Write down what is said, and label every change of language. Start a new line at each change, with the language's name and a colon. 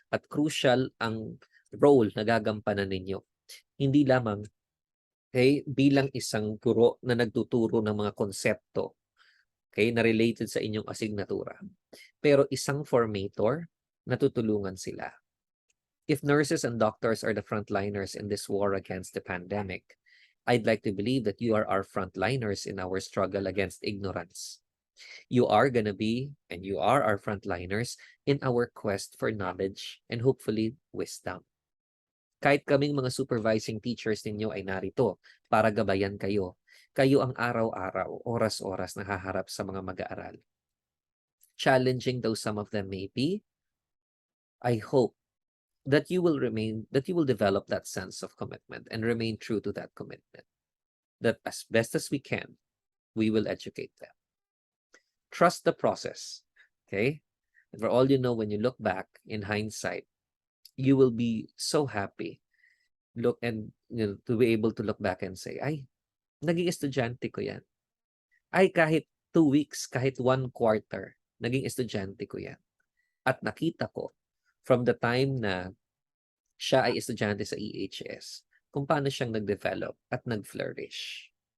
Filipino: At crucial ang role na gagampanan ninyo. Hindi lamang bilang isang guro na nagtuturo ng mga konsepto na related sa inyong asignatura. Pero isang formator na tutulungan sila.
English: If nurses and doctors are the frontliners in this war against the pandemic, I'd like to believe that you are our frontliners in our struggle against ignorance. You are gonna be, and you are our frontliners in our quest for knowledge and hopefully wisdom.
Filipino: Kahit kaming mga supervising teachers ninyo ay narito para gabayan kayo. Kayo ang araw-araw, oras-oras nahaharap sa mga mag-aaral.
English: Challenging though some of them may be, I hope that you will develop that sense of commitment and remain true to that commitment. That as best as we can, we will educate them. Trust the process, okay? And for all you know, when you look back in hindsight, you will be so happy to be able to look back and say,
Filipino: ay, naging estudyante ko yan. Ay, kahit 2 weeks, kahit 1 quarter, naging estudyante ko yan. At nakita ko
English: from the time
Filipino: na siya ay estudyante sa EHS, kung paano siyang nag-develop at nag-flourish.